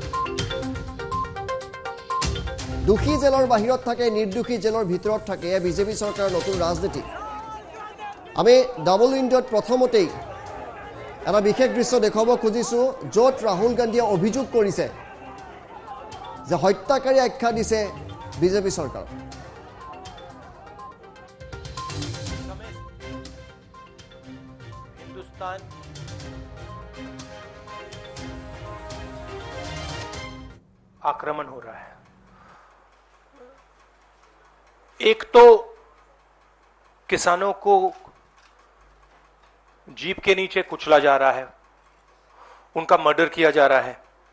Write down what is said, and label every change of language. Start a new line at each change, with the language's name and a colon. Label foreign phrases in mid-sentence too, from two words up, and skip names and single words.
Assamese: দোষী জেলৰ বাহিৰত থাকে, নিৰ্দোষী জেলৰ ভিতৰত থাকে, এয়া বিজেপি চৰকাৰৰ নতুন ৰাজনীতি। আমি ডাবল উইণ্ডত প্ৰথমতেই এটা বিশেষ দৃশ্য দেখুৱাব খুজিছোঁ, য'ত ৰাহুল গান্ধীয়ে অভিযোগ কৰিছে যে হত্যাকাৰী আখ্যা দিছে বিজেপি চৰকাৰ।
Hindi: हिंदुस्तान आक्रमण हो रहा है। एक तो किसानों को जीप के नीचे कुचला जा रहा है, उनका मर्डर किया जा रहा है।